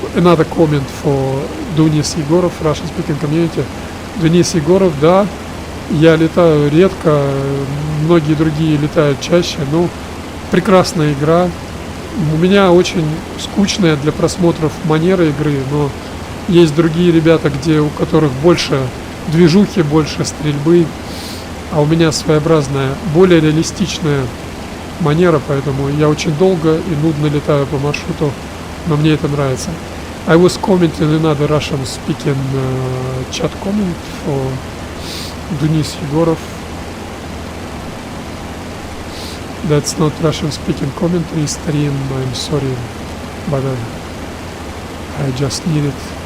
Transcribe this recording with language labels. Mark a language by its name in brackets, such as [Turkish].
[English] Another comment for Denis Егоров, Russian speaking community. [Russian] Denis Егоров, да, я летаю редко, многие другие летают чаще, но прекрасная игра. У меня очень скучная для просмотров манера игры, но есть другие ребята, у которых больше движухи, больше стрельбы, а у меня своеобразная, более реалистичная манера, поэтому я очень долго и нудно летаю по маршруту, но мне это нравится. [English] I was commenting another Russian speaking chat comment for Denis Егоров. That's not Russian speaking commentary stream, I'm sorry, but I just need it.